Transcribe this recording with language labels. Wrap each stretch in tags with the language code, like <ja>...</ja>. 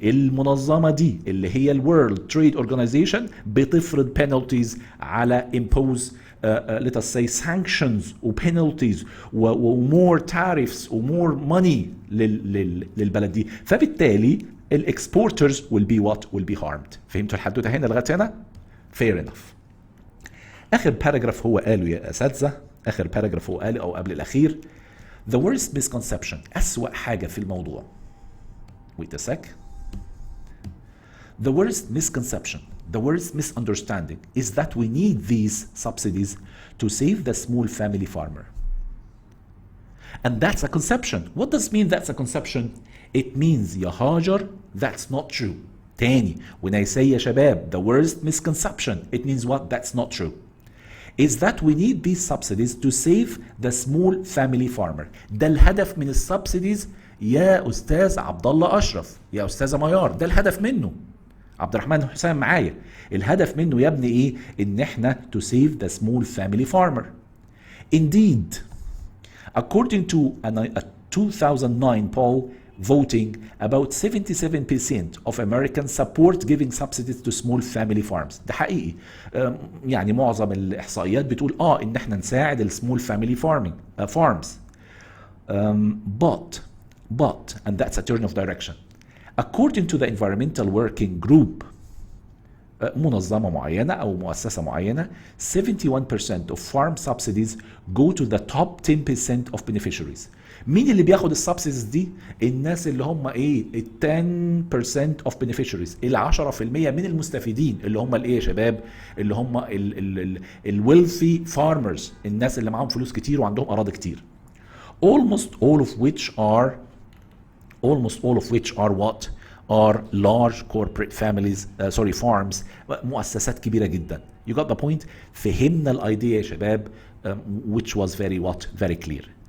<ar>المنظمة دي اللي هي World Trade Organization بتفرض penalties على</ar> <en>impose let us say sanctions</en> <ar>و penalties و more tariffs و more money للبلد دي، فبالتالي الاكسبورترز</ar> <en>will be what will be harmed.</en> <ar>فهمتوا الحدوته هنا لغايه هنا؟</ar> <en>fair enough.</en> <ar>اخر باراجراف هو قاله يا اساتذه، اخر باراجراف هو قاله او قبل الاخير،</ar> <en>the worst misconception،</en> <ar>اسوأ حاجه في الموضوع.</ar> <en>wait a sec. The worst misconception, the worst misunderstanding is that we need these subsidies to save the small family farmer. And that's a conception. What does mean that's a conception? It means يا هاجر that's not true.</en> <ar>تاني</ar> <en>when I say يا شباب the worst misconception, it means what? That's not true. Is that we need these subsidies to save the small family farmer.</en> <ar>ده الهدف من السبسيديز يا أستاذ عبد الله أشرف، يا أستاذة ميار، ده الهدف منه. عبد الرحمن حسام معايا، الهدف منه يا ابني ايه؟ ان احنا</ar> <en>to save the small family farmer. Indeed, according to a 2009 poll voting, about 77% of Americans support giving subsidies to small family farms.</en> <ar>ده حقيقي. يعني معظم الاحصائيات بتقول ان احنا نساعد السمول فاميلي farming farms.</ar> <en>But and that's a turn of direction. According to the environmental working group,</en> <ar>منظمة معينة أو مؤسسة معينة،</ar> <en>71% of farm subsidies go to the top 10% of beneficiaries.</en> <ar>مين اللي بياخد السبسيديز دي؟ الناس اللي هم ايه؟</ar> <en>10% of beneficiaries،</en> <ar>10% من المستفيدين اللي هم الايه يا شباب؟ اللي هم الويلثي فارمرز، الناس اللي معاهم فلوس كتير وعندهم أراضي كتير.</ar> <en>Almost all of which are what? Are large corporate families, farms،</en> <ar>مؤسسات كبيرة جدا.</ar> <en>You got the point?</en> <ar>فهمنا الايديا يا شباب</ar> <en>which was very clear.</en>